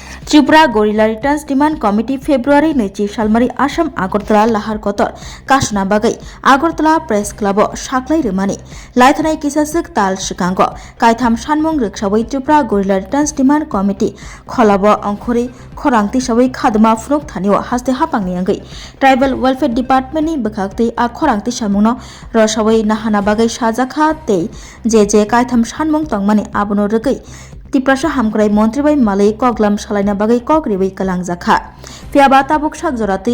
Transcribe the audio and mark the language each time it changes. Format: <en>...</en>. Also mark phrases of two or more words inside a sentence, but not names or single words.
<trp>ত্রিপুরা গরিলা রিটার্নস ডিমান্ড কমিটি ফেব্রুয়ারি 2 সালমারি आसाम আগরতলা लाहार कतर कासना बागै আগরতলা प्रेस क्लब साख्लाय रोमानि लायथानाय किसासक ताल सिगांग कायथाम सानमुं रोखसावै त्रिपुरा गरिला रिटार्नस डिमांड कमिटी खलाब अंखरि खरांति सावै खादमा फुनुक थानियो हास्ते हापांनि अंगै ट्राइबल वेलफेयर डिपार्टमेंटनि बखाक्तै आ खरांति सामुंनो रसावै नाहाना बागै साजाखा तै जे कायथाम सानमुं तंगमानि आबनो रोगै तिप्रासा हामग्राय मंत्री बै मालै कगलाम सालायना बागै कगरिवै कलांजाखा फियाबा ताबुक सागजरातै</trp>